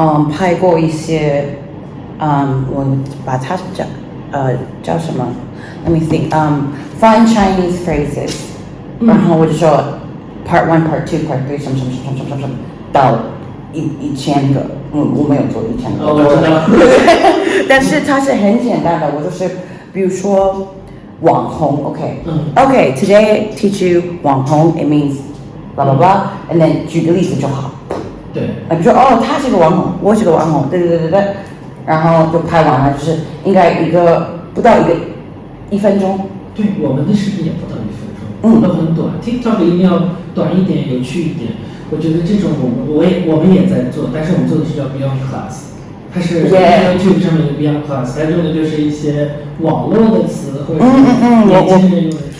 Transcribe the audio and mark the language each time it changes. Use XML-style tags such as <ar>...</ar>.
<zh>拍过一些，我把它叫什么 ？</zh> <en>Let me think. Fun Chinese phrases.</en> <zh>然后我就说</zh> <en>Part 1, Part 2, Part 3，</en> <zh>什么，到1000个。我没有做1000个。我知道。但是它是很简单的，我就是比如说网红 ，</zh> <en>OK, today I teach you 网红 it means blah blah blah, and then</en> <zh>举个例子就好。对，比如说他是个网红，我是个网红，对，然后就拍完了，就是应该不到1分钟。对，我们的视频也不到1分钟，都很短。TikTok 一定要短一点，有趣一点。我觉得这种我们也在做，但是我们做的是叫 Beyond Class， 它是 YouTube 上面的 Beyond Class， 它用的就是一些网络的词或者年轻人用的。</zh>